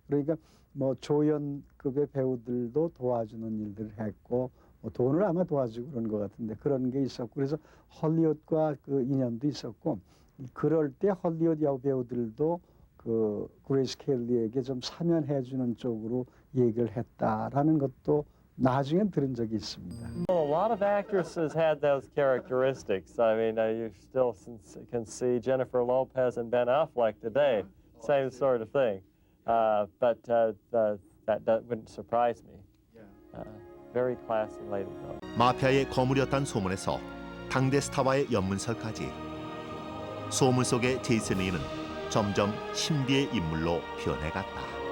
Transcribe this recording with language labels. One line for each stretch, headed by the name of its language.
Korean: 그러니까 뭐 조연급의 배우들도 도와주는 일들을 했고 뭐 돈을 아마 도와주고 그런 것 같은데 그런 게 있었고 그래서 헐리우드과 그 인연도 있었고 그럴 때 헐리우드 여배우들도 그 그레이스 켈리에게 좀 사면해 주는 쪽으로 얘기를 했다라는 것도 나중에 들은 적이 있습니다.
English: Well, a lot of actresses had those characteristics. I mean, you still can see Jennifer Lopez and Ben Affleck today, same sort of thing. But that wouldn't surprise me. Very classy lady, though.
Korean: 마피아의 거물이었다는 소문에서 당대 스타와의 연문설까지 소문 속의 제이슨 리는 점점 신비의 인물로 변해갔다.